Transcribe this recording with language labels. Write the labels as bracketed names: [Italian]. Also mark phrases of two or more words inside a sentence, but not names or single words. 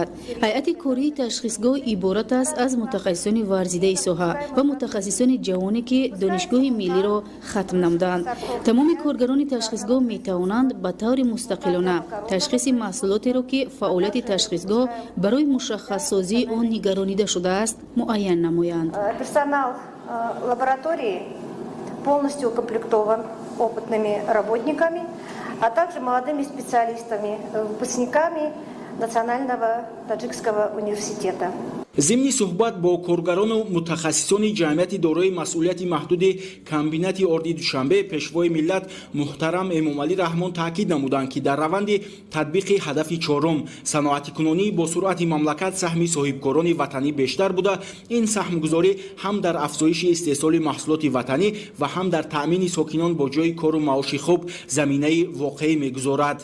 [Tajik] ҳайати кории ташхисгоҳ иборат аст аз мутахассисони варзидаи соҳа ва мутахассисони ҷавоне ки донишгоҳи миллиро хатм намуданд. тамоми коргарони ташхисгоҳ метавонанд ба таври мустақилона ташхиси маҳсулотеро ки фаъолияти ташхисгоҳ барои мушаххассозии он нигаронида шудааст муайян намоянд. [Russian] Персонал лаборатории полностью укомплектован опытными работниками, а также молодыми специалистами, выпускниками Национального таджикского университета. [Tajik] зимни суҳбат бо коргарону мутахассисони ҷамъияти дорои масъулияти маҳдуди комбинати орди душанбе пешвои миллат муҳтарам эмомалӣ раҳмон таъкид намуданд ки дар раванди татбиқи ҳадафи чорум саноатикунонии босуръати мамлакат саҳми соҳибкорони ватанӣ бештар буда ин саҳмгузорӣ ҳам дар афзоиши истеҳсоли маҳсулоти ватанӣ ва ҳам дар таъмини сокинон бо ҷои кору маоши хуб заминаи воқеӣ мегузорад.